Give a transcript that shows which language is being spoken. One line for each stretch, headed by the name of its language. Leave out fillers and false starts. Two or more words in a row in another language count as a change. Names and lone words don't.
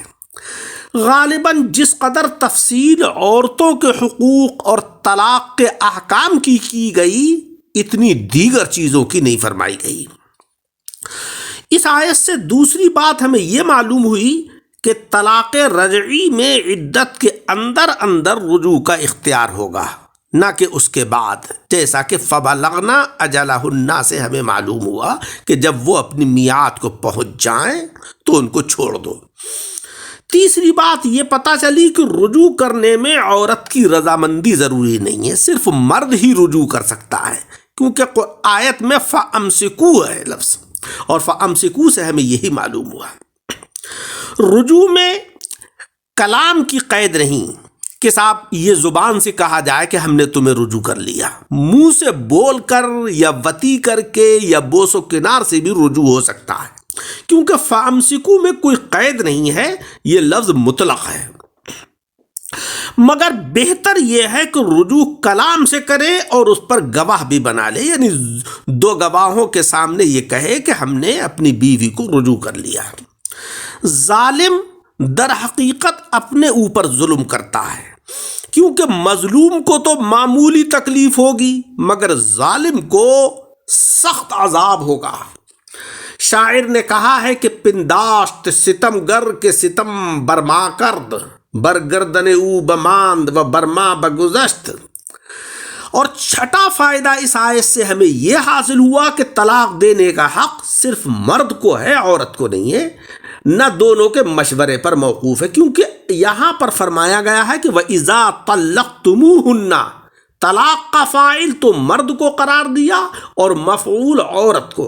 Urdu: غالباً جس قدر تفصیل عورتوں کے حقوق اور طلاق کے احکام کی گئی، اتنی دیگر چیزوں کی نہیں فرمائی گئی۔ اس آیت سے دوسری بات ہمیں یہ معلوم ہوئی کہ طلاق رجعی میں عدت کے اندر رجوع کا اختیار ہوگا، نہ کہ اس کے بعد، جیسا کہ
Arabic: فَبَلَغْنَ أَجَلَهُنَّ
Urdu: سے ہمیں معلوم ہوا کہ جب وہ اپنی میعاد کو پہنچ جائیں تو ان کو چھوڑ دو۔ تیسری بات یہ پتہ چلی کہ رجوع کرنے میں عورت کی رضامندی ضروری نہیں ہے، صرف مرد ہی رجوع کر سکتا ہے، کیونکہ آیت میں فَأَمْسِكُوا ہے لفظ، اور فَأَمْسِكُوا سے ہمیں یہی معلوم ہوا۔ رجوع میں کلام کی قید نہیں کہ صاحب یہ زبان سے کہا جائے کہ ہم نے تمہیں رجوع کر لیا، منہ سے بول کر یا وطی کر کے یا بوس و کنار سے بھی رجوع ہو سکتا ہے، کیونکہ فَأَمْسِكُوا میں کوئی قید نہیں ہے، یہ لفظ مطلق ہے۔ مگر بہتر یہ ہے کہ رجوع کلام سے کرے اور اس پر گواہ بھی بنا لے، یعنی دو گواہوں کے سامنے یہ کہے کہ ہم نے اپنی بیوی کو رجوع کر لیا۔ ظالم در حقیقت اپنے اوپر ظلم کرتا ہے، کیونکہ مظلوم کو تو معمولی تکلیف ہوگی مگر ظالم کو سخت عذاب ہوگا۔ شاعر نے کہا ہے کہ
Persian: پنداشت ستم گر کے ستم برما کرد، برگردن او بماند و برما بگذشت۔
Urdu: اور چھٹا فائدہ اس آیت سے ہمیں یہ حاصل ہوا کہ طلاق دینے کا حق صرف مرد کو ہے، عورت کو نہیں ہے، نہ دونوں کے مشورے پر موقوف ہے، کیونکہ یہاں پر فرمایا گیا ہے کہ
Arabic: وَإِذَا طَلَّقْتُمُوهُنَّ،
Urdu: طلاق کا فاعل تو مرد کو قرار دیا اور مفعول عورت کو۔